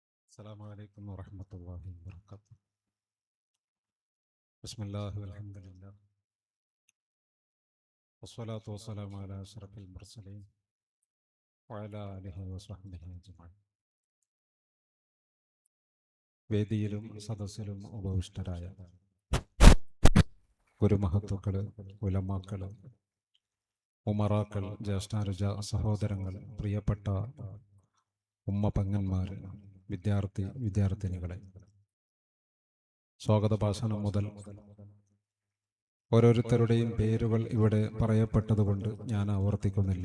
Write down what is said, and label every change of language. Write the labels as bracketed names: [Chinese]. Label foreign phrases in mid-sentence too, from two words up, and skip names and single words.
[Arabic] السلام عليكم ورحمة الله وبركاته. بسم الله والحمد لله والصلاة والسلام على أشرف المرسلين وعلى آله وصحبه أجمعين. [Malayalam] വേദിയിലും സദസ്സിലും ഉപവിഷ്ടരായ ഗുരുമഹത്തുക്കള്, ഉലമാക്കള്, ഉമറാക്കൾ, ജ്യേഷ്ഠാനുജ സഹോദരങ്ങൾ, പ്രിയപ്പെട്ട ഉമ്മ പെങ്ങന്മാര്, വിദ്യാർത്ഥിനികളെ, സ്വാഗത ഭാഷണം മുതൽ ഓരോരുത്തരുടെയും പേരുകൾ ഇവിടെ പറയപ്പെട്ടതുകൊണ്ട് ഞാൻ ആവർത്തിക്കുന്നില്ല.